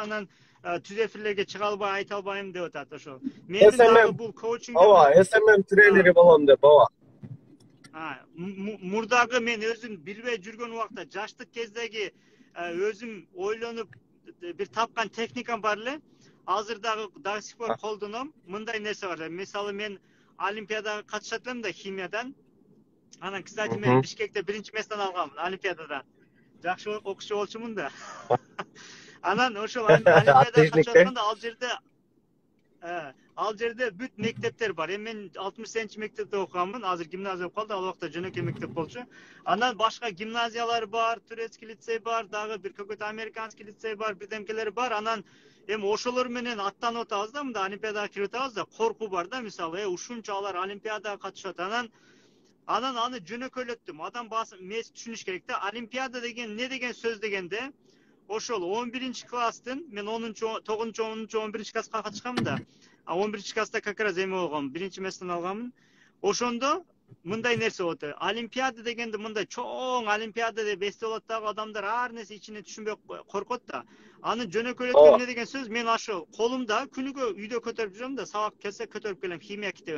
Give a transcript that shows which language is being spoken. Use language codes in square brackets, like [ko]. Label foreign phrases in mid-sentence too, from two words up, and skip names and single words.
[ky] Анан түз эфирлерге чыга албай, айта албайм деп атат ошол. Мен дагы бул коучинг SMM тренери болом деп, мурдагы мен өзүм билбей жүргөн убакта, жаштык кездеги өзүм ойлонуп бир тапкан техникам бар эле. Азыр дагы [ru] до сих пор [ky] колдоном. Мындай нерсе бар. Мисалы, мен олимпиадага катышат элем да, химиядан. Анан, кстати, мен Бишкекте биринчи месттен алганмын олимпиададан. Жакшы окуучу болчумун да. Анан ошол олимпиадага катышып атканда ал жерде бүт мектептер бар. Мен 68-чи мектепте окуганмын. Азыр гимназия болуп калды. Ал убакта жөнөкөй мектеп болчу. Анан башка гимназиялар бар, [ru] турецкий лицей [ky] бар, дагы бир [ru] какой-то американский лицей [ky] бар, бирдемкелер бар. Анан эми ошолор менен аттанып атабыз да, мында олимпиадага кирип атабыз да, коркуу бар да, мисалы, ушунча алар олимпиадага катышат. Анан аны жөнөкөйлөттүм. Адам баасы мес түшүнүш керек да. Олимпиада деген не деген сөз дегенде, ошол 11-класстын мен 9-чу 10-чу 11 класска катышкам да. 11 класста [ru] как раз [ky] эме болгом, биринчи месттен алганмын. Ошондо мындай нерсе болот. Олимпиада дегенде мындай чоң олимпиада деп эстеп алат дагы адамдар ар нерсе ичине түшүнбөй коркот да. Аны жөнөкөйлөткөн эмне деген сөз? Мен ашы колумда күнүгө үйдө көтөрүп жүрөм да, сабак келсе көтөрүп келем химия китебин.